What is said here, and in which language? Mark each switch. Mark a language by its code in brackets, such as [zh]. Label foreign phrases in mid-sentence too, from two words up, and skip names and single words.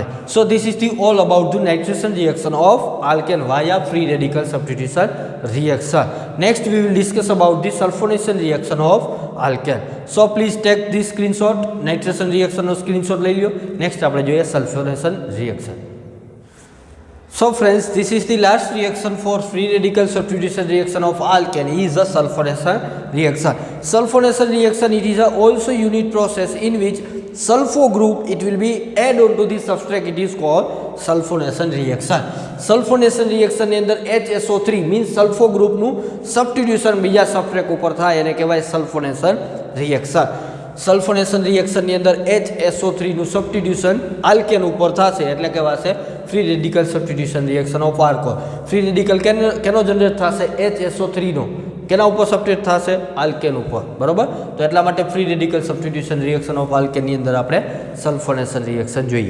[en] So this is the all about the nitration reaction of alkane via free radical substitution reaction. Next we will discuss about the sulfonation reaction of alkane. So please take the screenshot, nitration reaction's screenshot [gu] લઈ લો. નેક્સ્ટ આપણે જોઈએ [en] sulfonation reaction. So friends, this is the last reaction for free radical substitution reaction of alkane is a sulfonation reaction. Sulfonation reaction, it is a also unit process in which sulfo group it will be add on to the substrate, it is called sulfonation reaction. Sulfonation reaction [gu] ની અંદર [en] HSO3 means sulfo group [gu] નું substitution બીજા substrate ઉપર થાય એને કહેવાય [en] sulfonation reaction. sulfonation reaction [gu] અંદર HSO3 નું સબસ્ટિટ્યુશન આલ્કેન ઉપર થશે એટલે કહેવાશે [en] free radical substitution reaction of alcohol. free radical [gu] કેનો જનરેટ થશે, HSO3 નો. કેના ઉપર સબસ્ટિટ્યુટ થશે, આલ્કેન ઉપર. બરોબર, તો એટલા માટે [en] free radical substitution reaction of alkane [gu] અંદર આપણે [en] sulfonation reaction [gu] જોઈએ.